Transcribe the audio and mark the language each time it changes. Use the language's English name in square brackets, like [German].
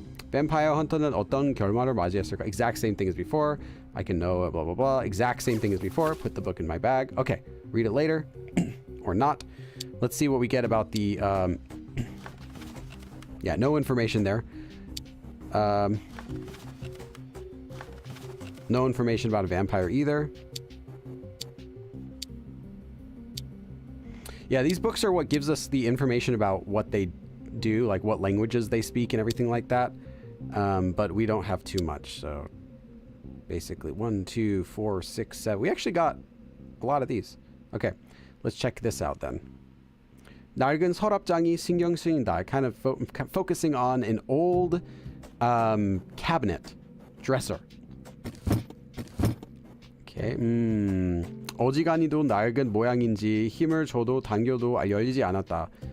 [Korean] Vampire Hunter는 어떤 결말을 맞이했을까? [English] Exact same thing as before. I can know blah blah blah. Exact same thing as before. Put the book in my bag. Okay, read it later or not. Let's see what we get about the yeah, no information there. No information about a vampire either. Yeah, these books are what gives us the information about what they do, like what languages they speak and everything like that. But we don't have too much, so basically 1, 2, 4, 6, 7. We actually got a lot of these. Okay, let's check this out then. [Korean] 낡은 서랍장이 신경 쓰인다. [English] Kind of focusing on an old cabinet, dresser. Okay. [Korean] 어지간히도 낡은 모양인지 힘을 줘도 당겨도 열리지 않았다.